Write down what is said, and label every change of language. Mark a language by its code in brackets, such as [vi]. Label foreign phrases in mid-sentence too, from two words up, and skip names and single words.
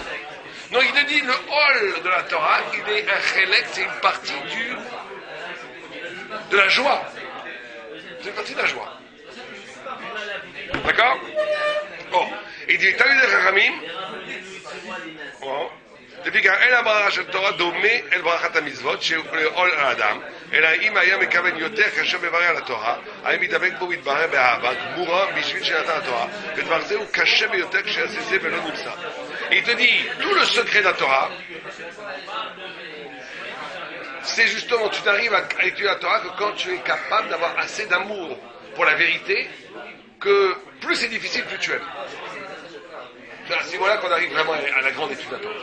[fr] Donc il te dit, le hol de la Torah, il est un chélek, c'est une partie de la joie. C'est une partie de la joie. D'accord? Bon. Il dit, t'as eu des Chachamim? Bon. [he] לפי כך אין הברכה של תורה דומה אל ברכת המצוות שהוא לעול על האדם, אלא אם היה מכוון יותר כאשר מברך על התורה, האם ידבק בו ויתברר באהבה גמורה בשביל שנתן התורה, ודבר זה הוא קשה ביותר כשיעשה זה ולא נמצא. [fr] Il te dit, tout le secret de la Torah, c'est justement, tu n'arrives à étudier la Torah que quand tu es capable d'avoir assez d'amour pour la vérité, que plus c'est difficile, plus tu aimes. C'est voilà qu'on arrive vraiment à la grande étude de la Torah.